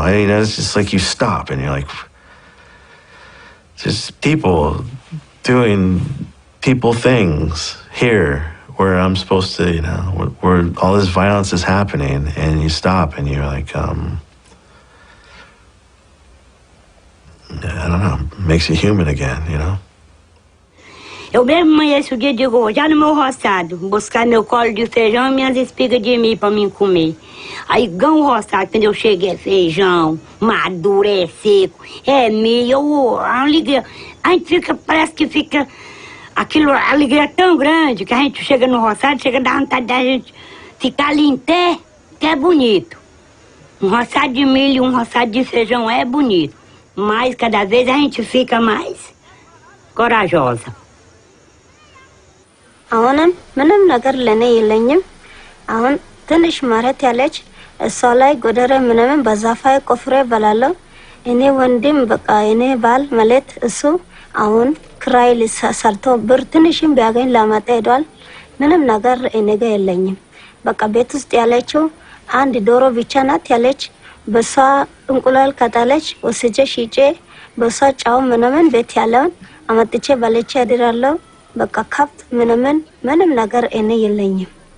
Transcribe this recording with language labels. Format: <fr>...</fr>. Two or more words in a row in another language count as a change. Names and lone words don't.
<en>It's just like you stop and you're like, just people doing people things here where I'm supposed to, where all this violence is happening, and you stop and you're like, I don't know, makes you human again, you know?</en> <pt>Eu mesmo amanheço o dia de hoje, já no meu roçado, buscar meu colo de feijão e minhas espigas de milho para mim comer. Aí ganho o roçado, quando eu cheguei, é feijão, maduro, é seco, é milho, a alegria. A gente fica, parece que fica, aquilo, a alegria é tão grande, que a gente chega no roçado, chega a dar vontade da gente ficar ali em pé, que é bonito. Um roçado de milho, um roçado de feijão é bonito, mas cada vez a gente fica mais corajosa.</pt> <am>አሁንም ምንም ነገር ለኔ የለኝም። አሁን ትንሽ መሬት ያለች እሷ ላይ ጎደረ ምንም በዛፋይ ቆፍሬ በላለሁ። እኔ ወንድም በቃ እኔ ባል ማለት እሱ አሁን ክራይ ሰርቶ ብር ትንሽም ቢያገኝ ላመጣ ሄዷል። ምንም ነገር እኔ ጋር የለኝም። በቃ ቤት ውስጥ ያለችው አንድ ዶሮ ብቻ ናት ያለች። በሷ እንቁላል ከጣለች ወስጄ ሽጬ በሷ ጫው ምንም ቤት ያለውን አመጥቼ በልቼ አድራለሁ። በቃ ከብት ምንም ነገር እኔ የለኝም።</am>